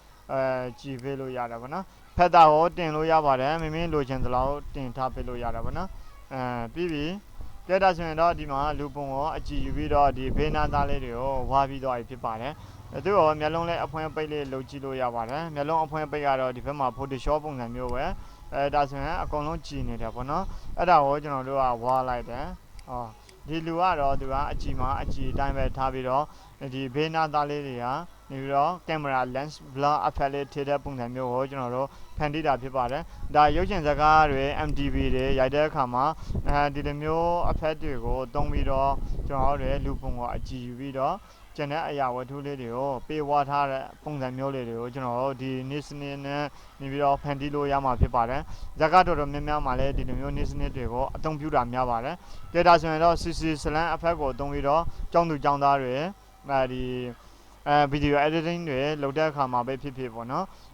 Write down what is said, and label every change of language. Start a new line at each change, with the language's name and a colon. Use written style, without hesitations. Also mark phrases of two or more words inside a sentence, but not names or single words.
Burmese: ကြည်ပေးလို့ရတယ်ဗောနော်ဖက်တာကိုတင်လို့ရပါတယ်မိမိလိုချင်သလောက်တင်ထားပေးလို့ရတယ်ဗောနော်ပြီးပြီကဲဒါဆိုရင်တော့ဒီမှာလူပုံကိုအကြည့်ယူပြီးတော့ဒီဘေးနာသားလေးတွေကိုဝါပြီးတော့ဖြစ်ပါတယ်သူရောမျက်လုံးလေးအဖွင့်ပိတ်လေးလုပ်ကြည့်လို့ရပါတယ်မျက်လုံးအဖွင့်ပိတ်ကတော့ဒီဘက်မှာ Photoshop ပုံစံမျိုးပဲဒါဆိုရင်အကုန်လုံးကြည်နေတယ်ဗောနော်အဲ့ဒါကိုကျွန်တော်တို့ကဝါလိုက်တယ် ဒီလူကတော့သူကအကြည့်မှာအကြည့်အတိုင်းပဲထားပြီးတော့ဒီဘေးနာသားလေးတွေကနေပြီးတော့
English: camera lens blur effect
Burmese: လေးထည့်တဲ့ပုံစံမျိုးကိုကျွန်တော်တို့ဖန်တီးတာဖြစ်ပါတယ်ဒါရုပ်ရှင်ဇာတ်ကားတွေ MTV တွေရိုက်တဲ့ အခါမှာဒီလိုမျိုး effect တွေကိုသုံးပြီးတော့ကျွန်တော်တို့လူပုံကိုအကြည့်ယူပြီးတော့ကျန်တဲ့အရာဝတ္ထုလေးတွေကိုပေးဝါထားတဲ့ပုံစံမျိုးလေးတွေကိုကျွန်တော်တို့ဒီနေ့စနစ်နဲ့နေပြီးတော့ဖန်တီးလို့ရမှာဖြစ်ပါတယ်ဇာတ်ကားတော်တော်များများမှာလည်းဒီလိုမျိုးနေ့စနစ်တွေကိုအသုံးပြုတာများပါတယ်ကြည့်ဒါဆိုရင်တော့
English: CC slant effect
Burmese: ကိုသုံးပြီးတော့ကျောင်းသူကျောင်းသားတွေဒီ
English: video editing
Burmese: တွေလုပ်တဲ့အခါမှာပဲဖြစ်ဖြစ်ပေါ့နော်